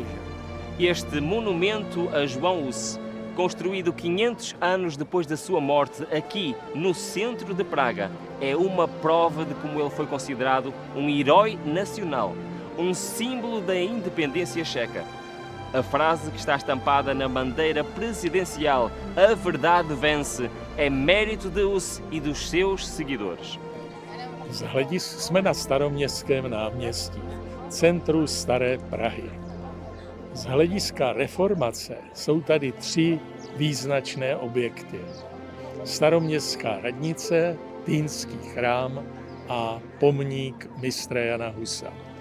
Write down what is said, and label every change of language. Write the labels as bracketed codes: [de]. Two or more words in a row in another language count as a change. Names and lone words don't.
[pt] Este monumento a João Hus, construído 500 anos depois da sua morte aqui no centro de Praga, é uma prova de como ele foi considerado um herói nacional, um símbolo da independência checa. A frase que está estampada na bandeira presidencial, a verdade vence, é mérito de Hus e dos seus seguidores. [cs] Jsme na Staroměstském náměstí, centru Staré Prahy. Z hlediska reformace jsou tady 3 význačné objekty. Staroměstská radnice, Týnský chrám a pomník mistra Jana Husa.